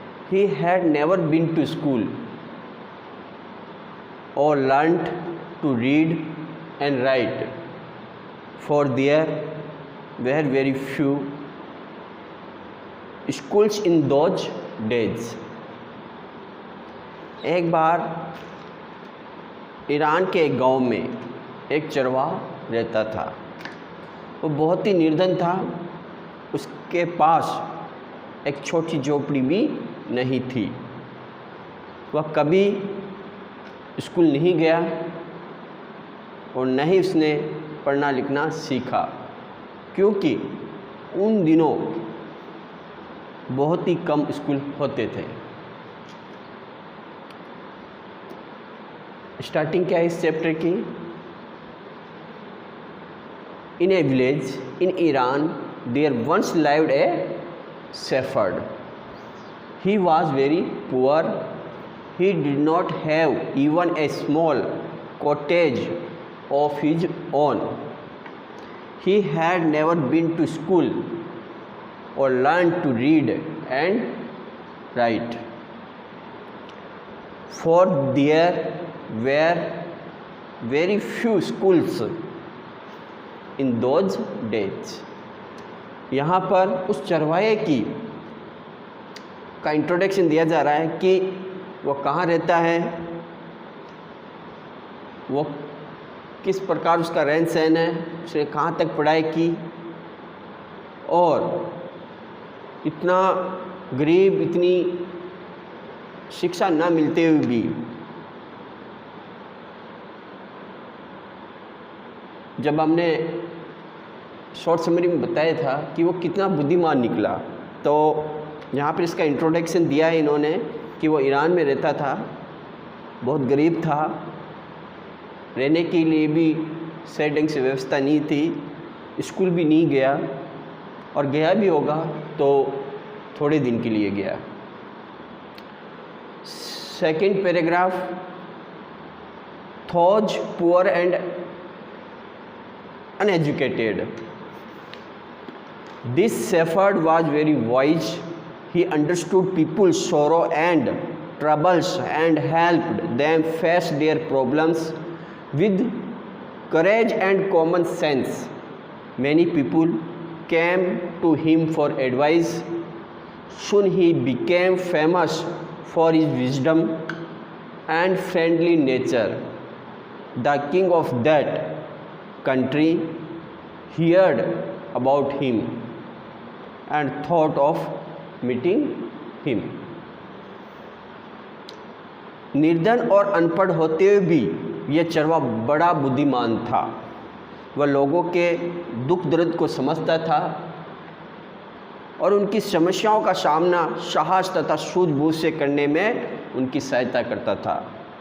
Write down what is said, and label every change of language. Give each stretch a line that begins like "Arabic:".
English: He had never been to school or learnt to read and write, for there were very few schools in those days.
Hindi: एक बार Iran के एक गांव में एक चरवाहा रहता था। वो बहुत ही निर्धन था। उसके पास एक छोटी झोपड़ी भी नहीं थी। वह कभी स्कूल नहीं गया और न ही उसने पढ़ना लिखना सीखा, क्योंकि उन दिनों बहुत ही कम स्कूल होते थे। स्टार्टिंग क्या है इस चैप्टर की?
English: In a village in Iran there once lived a shepherd. He was very poor. He did not have even a small cottage of his own. He had never been to school or learned to read and write, for there were very few schools in those days.
Hindi: यहाँ पर उस चरवाहे का introduction दिया जा रहा है कि वो कहाँ रहता है, वो किस प्रकार उसका रहन सहन है, उसने कहाँ तक पढ़ाई की, और इतना गरीब, इतनी शिक्षा ना मिलते हुए भी जब हमने शॉर्ट समरी में बताया था कि वो कितना बुद्धिमान निकला, तो यहाँ पर इसका इंट्रोडक्शन दिया है इन्होंने कि वो ईरान में रहता था, बहुत गरीब था, रहने के लिए भी सही ढंग से व्यवस्था नहीं थी, स्कूल भी नहीं गया, और गया भी होगा तो थोड़े दिन के लिए गया।
English: Second paragraph, those poor and uneducated. This shepherd was very wise. He understood people's sorrow and troubles and helped them face their problems with courage and common sense. Many people came to him for advice. Soon he became famous for his wisdom and friendly nature. The king of that country heard about him and thought of meeting him.
Hindi: निर्धन और अनपढ़ होते हुए भी यह चरवाहा बड़ा बुद्धिमान था। वह लोगों के दुख दर्द को समझता था और उनकी समस्याओं का सामना साहस तथा सूझबूझ से करने में उनकी सहायता करता था।